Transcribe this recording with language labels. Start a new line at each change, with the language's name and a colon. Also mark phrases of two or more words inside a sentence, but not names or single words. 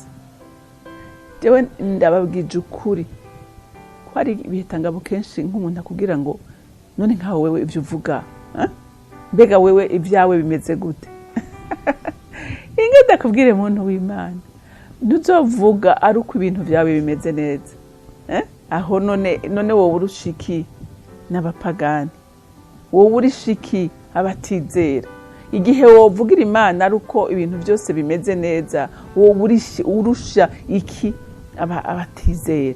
Rundi: Jewe ndababwije ukuri ko hari ibitangabo kenshi nk'umuntu akubwira ngo none nkaho wewe ivyo uvuga, mbega wewe ibyawe bimeze gute? Inge ndakubwire muntu w'Imana, ntuzovuga ari uko ibintu byawe bimeze neza. Aho none wowe urushiki n'abapagani, wowe urishiki abatizera. Igihe wovugira Imana ari uko ibintu byose bimeze neza, wowe urusha iki abatizera?